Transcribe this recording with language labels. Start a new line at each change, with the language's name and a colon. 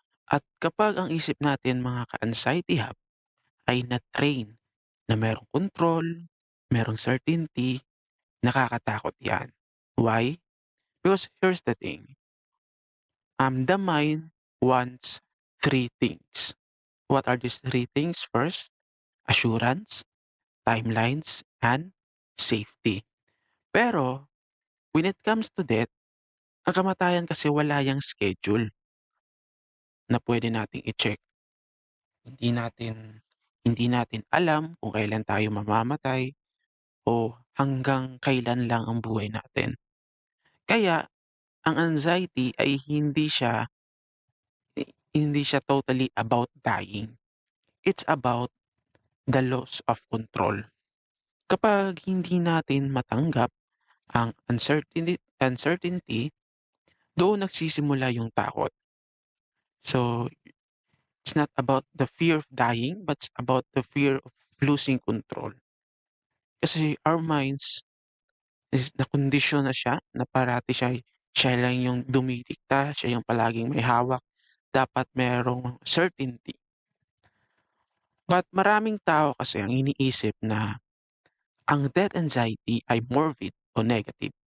Filipino: At kapag ang isip natin mga ka-anxiety hub ay na-train na merong control, merong certainty, nakakatakot yan.
English: Why? Because here's the thing. The mind wants three things. What are these three things? First, assurance, timelines, and safety.
Filipino: Pero,
English: when it comes to death,
Filipino: ang kamatayan kasi wala yang schedule na pwede nating i-check. Hindi natin hindi natin alam kung kailan tayo mamamatay o hanggang kailan lang ang buhay natin. Kaya, ang anxiety ay hindi siya totally about dying.
English: It's about the loss of control.
Filipino: Kapag hindi natin matanggap ang uncertainty, doon nagsisimula yung takot.
English: So, it's not about the fear of dying, but it's about the fear of losing control.
Filipino: Kasi
English: our minds is
Filipino: nakondisyon na siya na parati siya lang yung dumidikta, siya yung palaging may hawak. Dapat merong certainty. But maraming tao kasi ang iniisip na ang death anxiety ay morbid o negative.